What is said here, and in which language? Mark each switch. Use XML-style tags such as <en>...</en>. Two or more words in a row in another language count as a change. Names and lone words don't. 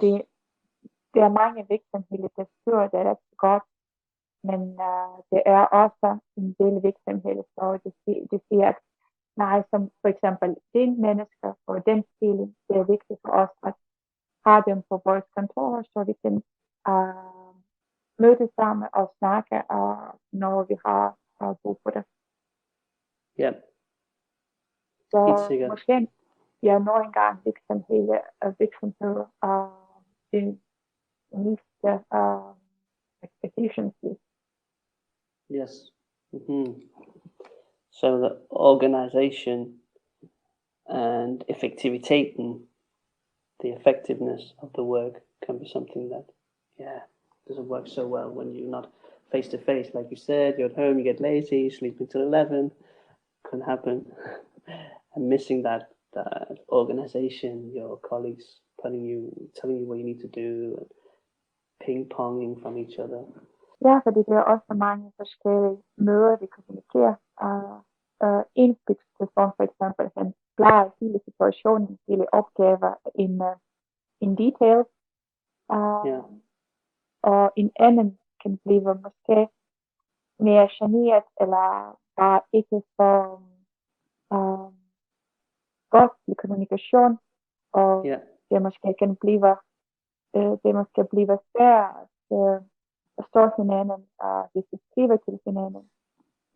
<da>Det er mange virksomheder, der styrer det ret godt, men det er også en del virksomheder, så det siger, at nej, som for eksempel din mennesker og den stilling, det er vigtigt for os at have dem på vores kontor, så vi kan mødes sammen og snakke, når vi har brug for det. Ja. Så helt sikkert. måske nogle gange virksomheder det miste efficiency.</da> <en>Yes. So the organization and effectiviteten, the effectiveness of the work can be something that, doesn't work so well when you're not face to face. Like you said, you're at home, you get lazy, you sleep until 11, can happen. And missing that organization, your colleagues telling you what you need to do, and ping-ponging from each other.</en> <da>Ja, fordi det er også mange forskellige møder, vi kommunikerer. En person for eksempel, han klarer hele situationen, hele opgaver</da> <en>in detail.</en> <da>Og en anden kan blive måske mere generet, eller bare ikke så godt i kommunikation. Og det måske kan blive svært at forstå hinanden, hvis vi skriver til hinanden.</da>